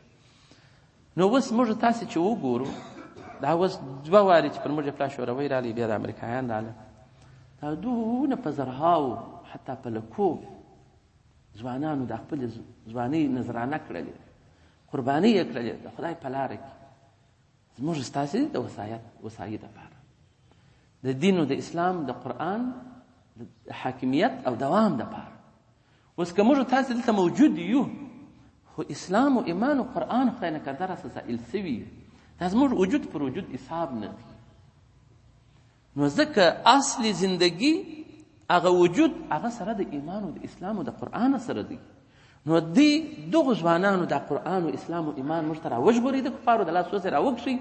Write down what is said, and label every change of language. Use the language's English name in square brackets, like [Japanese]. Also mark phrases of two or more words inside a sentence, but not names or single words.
[Pashto] نو اوس موږ تاسې چې وګورو، دا اوس 2 وارې چې پر موږ پلا شوروی راغلي، بیا د امریکایان راغله، دا دونه په زرهاو حتی په لکو ځوانانو د خپل ځوانۍ نذرانه کړلې، قربانۍ یې کړلې د خدای په لاره کې، زموږ ستاسې د وسایي دپاره. د دین او د اسلام د قرآن د حاکمیت او دوام دپاره. اوس که موږ تاسې دلته موجود یو خو اسلام و ایمان و قرآن خدای نکرده راسه زائل سوي دا زموږ وجود پر وجود حساب نه دی. نو ځکه اصل زندگی هغه وجود هغه سره د ایمان او د اسلام او د قرآن سره دی. نو دغو ځوانانو د قرآن و اسلام و ایمان موږ ته راوژغوري د کفارو د لاس وسې راوکښي.